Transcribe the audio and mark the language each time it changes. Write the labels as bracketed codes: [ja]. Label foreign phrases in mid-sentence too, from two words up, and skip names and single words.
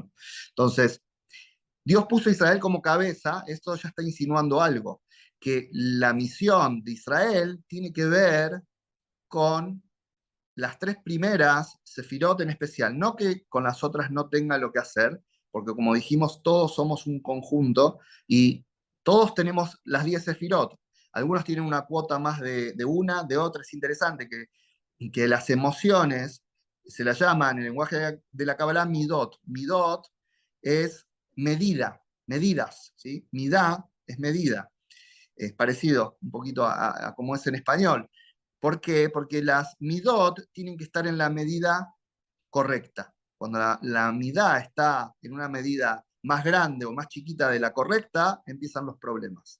[es] Entonces, Dios puso a Israel como cabeza, esto ya está insinuando algo, que la misión de Israel tiene que ver con las tres primeras, Sefirot en especial, no que con las otras no tenga lo que hacer, porque como dijimos, todos somos un conjunto y todos tenemos las 10 Sefirot. Algunos tienen una cuota más de una, de otra. Es interesante que las emociones se las llaman en el lenguaje de la Kabbalah midot. Midot es medida, medidas, ¿sí? Midá es medida. Es parecido un poquito a como es en español. ¿Por qué? Porque las midot tienen que estar en la medida correcta. Cuando la midá está en una medida más grande o más chiquita de la correcta, empiezan los problemas.